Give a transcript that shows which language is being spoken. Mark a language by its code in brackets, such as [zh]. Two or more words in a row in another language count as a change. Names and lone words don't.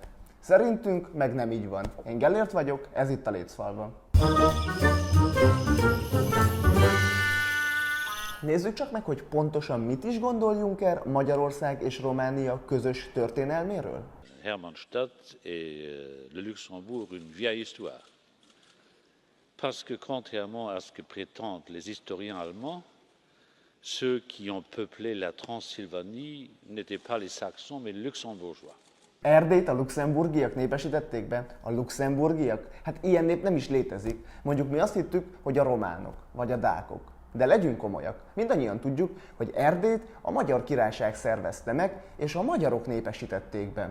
[hu] Szerintünk meg nem így van. Én Gellért vagyok, ez itt a Lécfalva. Nézzük csak meg, hogy pontosan mit is gondol Juncker Magyarország és Románia közös történelméről. [fr] Hermannstadt et le Luxembourg une vieille histoire. Parce que contrairement à ce que prétendent les historiens allemands, ceux qui ont peuplé la Transylvanie n'étaient pas les Saxons mais les Luxembourgeois. [hu] Erdélyt a luxemburgiak népesítették be? A luxemburgiak? Hát ilyen nép nem is létezik. Mondjuk mi azt hittük, hogy a románok, vagy a dákok. De legyünk komolyak. Mindannyian tudjuk, hogy Erdélyt a Magyar Királyság szervezte meg, és a magyarok népesítették be.